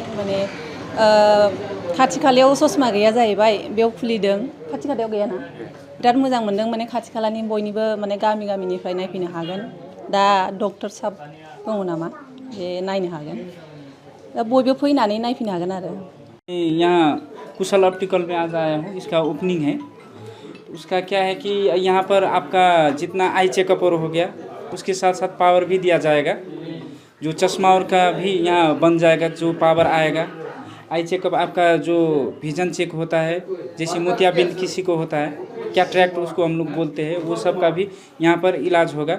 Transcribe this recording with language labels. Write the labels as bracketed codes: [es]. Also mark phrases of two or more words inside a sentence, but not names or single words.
[brx] माने खाथि खालायाव ससमा गैया जाहैबाय, बेयाव खुलिदों। खाथि खालायाव गैयाना, बिराद मोजां मोनदों। माने खाथि खालानि बयनिबो माने गामिनिफ्राय नायफैनो हागोन। दा डक्टर साहब दङ नामा, बे नायनो हागोन। दा बयबो फैनानै नायफैनो हागोन आरो। [hi] यहाँ कुशल ऑप्टिकल में आज आया हूँ, इसका ओपनिंग है। उसका क्या है कि यहाँ पर आपका जितना [en] eye checkup [hi] और हो गया, उसके साथ साथ पावर भी दिया जाएगा। जो चश्मा और का भी यहाँ बन जाएगा, जो पावर आएगा। [en] eye checkup [hi] आपका जो विजन चेक होता है, जैसे मोतियाबिंद किसी को होता है, कैटरैक्ट उसको हम लोग बोलते हैं, वो सब का भी यहाँ पर इलाज होगा।